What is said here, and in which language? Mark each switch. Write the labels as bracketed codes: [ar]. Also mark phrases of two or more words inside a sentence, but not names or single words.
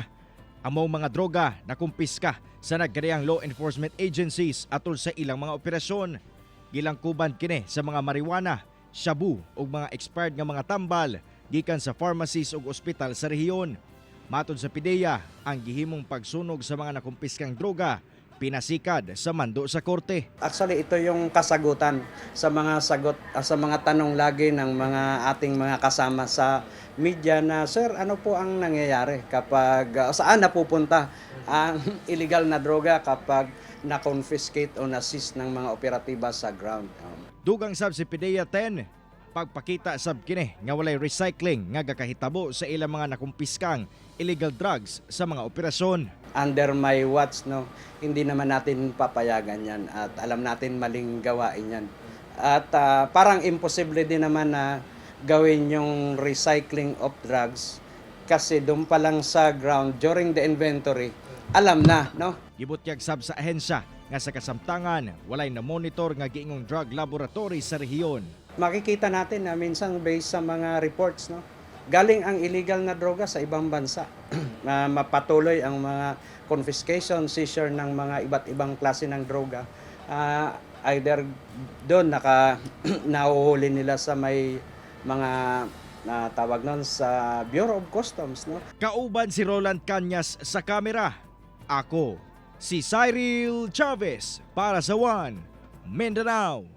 [ceb] Among mga droga na kumpiska sa nagkadayang law enforcement agencies atol sa ilang mga operasyon. Gilangkuban kini sa mga marijuana, shabu ug mga expired nga mga tambal gikan sa pharmacies ug ospital sa rehiyon. Matod sa PDEA, ang gihimong pagsunog sa mga nakumpiskang droga pinasikad sa mando sa korte. [tl] Actually, ito yung kasagutan sa mga sa mga tanong lagi ng mga ating mga kasama sa media na, sir, ano po ang nangyayari kapag saan napupunta ang illegal na droga kapag na-confiscate o na-seize ng mga operatiba sa ground. [ceb] Dugang sab si PDEA 10, pagpakita sab kini nga walay recycling nga gakahitabo sa ilang mga nakumpiskang [en] illegal drugs [ceb] sa mga operasyon. [en] Under my watch, no, [tl] hindi naman natin papayagan yan at alam natin maling gawain yan. At parang imposible din naman na gawin yung [en] recycling of drugs [tl] kasi doon pa lang sa ground [en] during the inventory, [tl] alam na, no? [ceb] Gibutyag sab sa ahensya nga sa kasamtangan walay na monitor nga giingong drug laboratory sa rehiyon. [tl] Makikita natin na minsan based sa mga reports, no, galing ang illegal na droga sa ibang bansa. Mapatuloy ang mga confiscation, seizure ng mga iba't ibang klase ng droga. Either doon nahuhuli nila sa may mga tawag nun sa Bureau of Customs, no? [ceb] Kauban si Roland Cañas sa kamera. Ako, si Cyril Chavez para sa One Mindanao.